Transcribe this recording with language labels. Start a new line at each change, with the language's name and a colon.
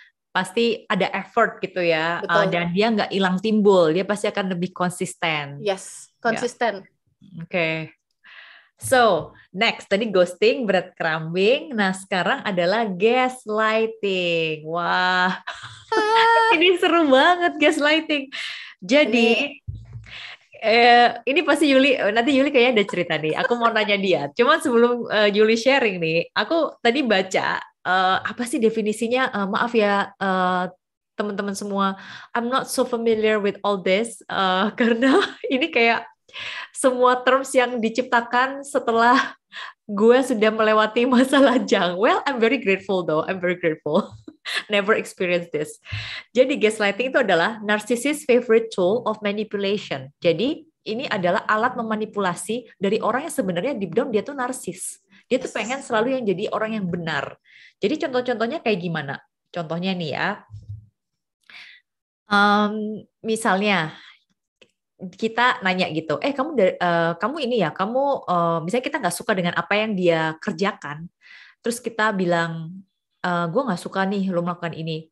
Indonesian: Pasti ada effort gitu ya, dan dia nggak hilang timbul, dia pasti akan lebih konsisten. Yes, konsisten. Oke.
English: So, next tadi ghosting, breadcrumbing.
Indonesian: Nah, sekarang adalah gaslighting. Wah, ini seru banget gaslighting. Jadi, ini pasti Yuli, nanti Yuli kayaknya ada cerita nih. Aku mau nanya dia. Cuman sebelum Yuli sharing nih, aku tadi baca, apa sih definisinya? Maaf ya, teman-teman semua,
English: I'm not so familiar with all this,
Indonesian: karena ini kayak semua terms yang diciptakan setelah gue sudah melewati masa lajang.
English: Well, I'm very grateful though. I'm very grateful. Never experienced this.
Indonesian: Jadi gaslighting itu adalah
English: narcissist favorite tool of manipulation.
Indonesian: Jadi ini adalah alat memanipulasi dari orang yang sebenarnya deep down dia tuh narsis. Dia tuh pengen selalu yang jadi orang yang benar. Jadi contoh-contohnya kayak gimana? Contohnya nih ya. Misalnya kita nanya gitu, kamu ini ya, misalnya kita nggak suka dengan apa yang dia kerjakan, terus kita bilang, gue nggak suka nih lo melakukan ini.